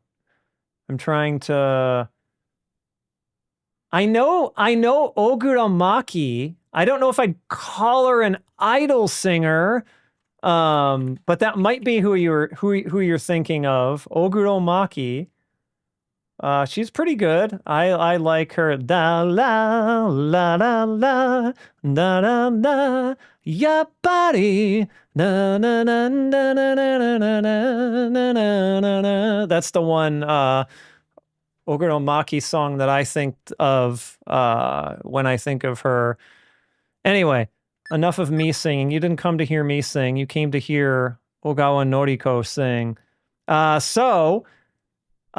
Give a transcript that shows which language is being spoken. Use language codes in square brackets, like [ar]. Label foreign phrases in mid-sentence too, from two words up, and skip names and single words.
[en] I'm trying to. I know Ogura Maki. I don't know if I'd call her an idol singer, but that might be who you're thinking of. Ogura Maki. She's pretty good. I like her. Da la la la la da da da yappari na na na na na na na na na na. That's the one Ogura Maki song that I think of when I think of her. Anyway, enough of me singing. You didn't come to hear me sing. You came to hear Ogawa Noriko sing.